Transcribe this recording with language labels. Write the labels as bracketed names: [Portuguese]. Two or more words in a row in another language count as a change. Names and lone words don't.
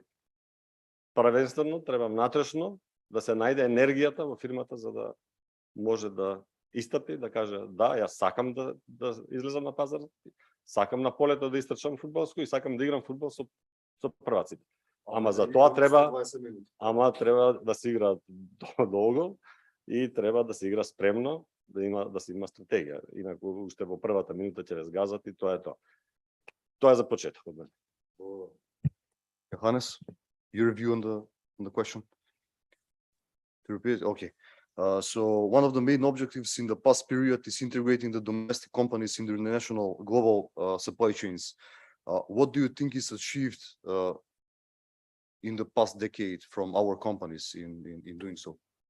[Macedonian] Првенствено треба внатрешно да се најде енергијата во фирмата за да може да истапи, да каже да, јас сакам да излезам на пазар, сакам на полето да истрчам фудбалско и сакам да играм фудбал со прваците. Ама за тоа треба да се игра долго и треба да се игра спремно, да се има стратегија. Инаку уште во првата минута ќе ве згазат и тоа е тоа. Тоа е за почеток од мене. [English] Johannes, your view on the question? To repeat, okay. So one of the main objectives in the past period is integrating the domestic companies in the international global supply chains. What do you think is achieved in the past decade from our companies in doing so?